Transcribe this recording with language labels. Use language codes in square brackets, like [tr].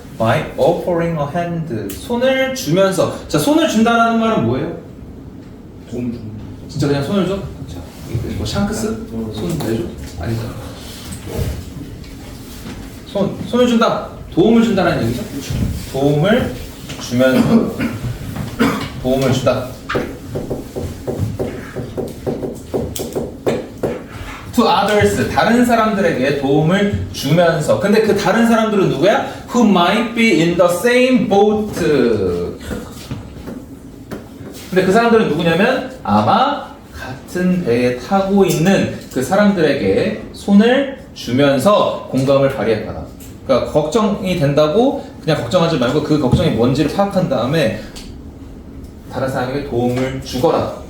[en] by offering a hand, [ko] 손을 주면서. 자, 손을 준다라는 말은 뭐예요? 도움 줍니다. 진짜 그냥 손을 줘? 자, 뭐 샹크스? 손 내줘? 아니잖아. 손을 준다. 도움을 준다는 얘기죠? 도움을 주면서 도움을 주다. [en] To others, [ko] 다른 사람들에게 도움을 주면서. 근데 그 다른 사람들은 누구야? [en] Who might be in the same boat. [ko] 근데 그 사람들은 누구냐면 아마 같은 배에 타고 있는 그 사람들에게 손을 주면서 공감을 발휘할 거다. 그러니까 걱정이 된다고 그냥 걱정하지 말고 그 걱정이 뭔지를 파악한 다음에 다른 사람에게 도움을 주거라.